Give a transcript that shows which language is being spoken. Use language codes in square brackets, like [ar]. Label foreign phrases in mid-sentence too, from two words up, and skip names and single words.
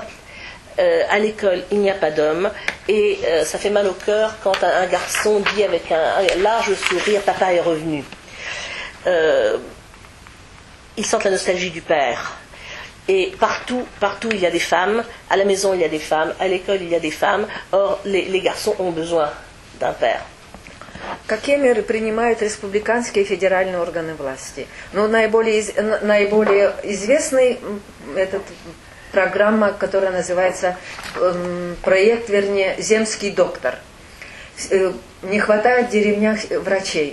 [fr] À l'école, il n'y a pas d'hommes, et ça fait mal au cœur quand un garçon dit avec un large sourire: papa est revenu. Ils sentent la nostalgie du père. Et partout il y a des femmes, à la maison il y a des femmes, à l'école il y a des femmes, or les garçons ont besoin d'un père. [ru] Какие меры принимают республиканские и федеральные органы власти? Наиболее известный программа, которая называется проект, «Земский доктор». Не хватает в деревнях врачей.